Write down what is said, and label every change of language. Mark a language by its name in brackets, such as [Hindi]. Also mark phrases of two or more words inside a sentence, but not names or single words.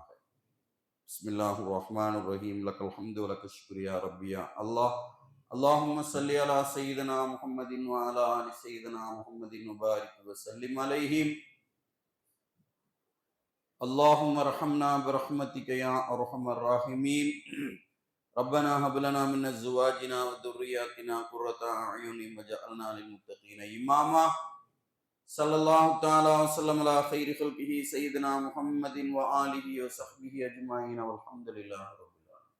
[Arabic] بسم الله الرحمن الرحيم. لك الحمد ولك الشكر يا ربي يا الله. اللهم صل على سيدنا محمد وعلى آل سيدنا محمد وبارك وسلم عليهم. اللهم ارحمنا برحمتك يا أرحم الراحمين. ربنا هب لنا من ازواجنا وذرياتنا قرة اعين واجعلنا للمتقين اماما. صلى الله تعالى وسلم على خير خلقه سيدنا محمد وآله وصحبه اجمعين والحمد لله رب العالمين.